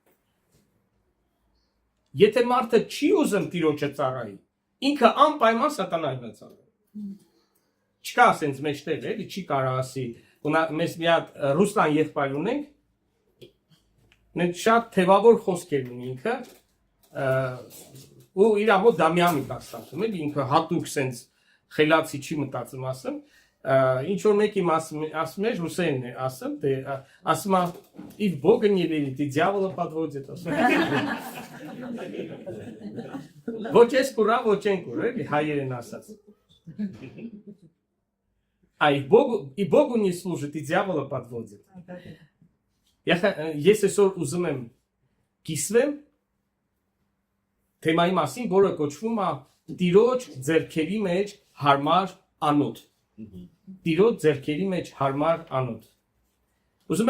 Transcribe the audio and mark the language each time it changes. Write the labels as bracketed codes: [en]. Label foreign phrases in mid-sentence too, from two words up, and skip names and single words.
[hy] Եթե մարդը չի ուզում Տիրոջը ծառայի, ինքը անպայման սատանային է ծառայում։ Չկա ասենց մեջտեղ էլի, չի կարող ասի Մեզ մի հատ Ռուսլան եղբայր ունենք, շատ թևավոր խոսքեր ունի ինքը, ու իր մոտ Դամյանի տասատում էլ ինքը հատուկ սենց խելացի չի մտածում ասում, ինչ որ մեկի ասում է, ռուսերեն է ասում, ասում է, իր Բոգը [ru] не верит, и дьявола подводит, [hy] ոչ ես կուրա, ոչ են կուր, էլի հայերեն ասած։ [ru] И Богу не служит, и дьявола подводит. [hy] Ես այսօր ուզում եմ կիսվեմ թեմայի մասին, որը կոչվում է Տիրոջ ձեռքերի մեջ հարմար անոթ։ Տիրոջ ձեռքերի մեջ հարմար անոթ։ Ուզում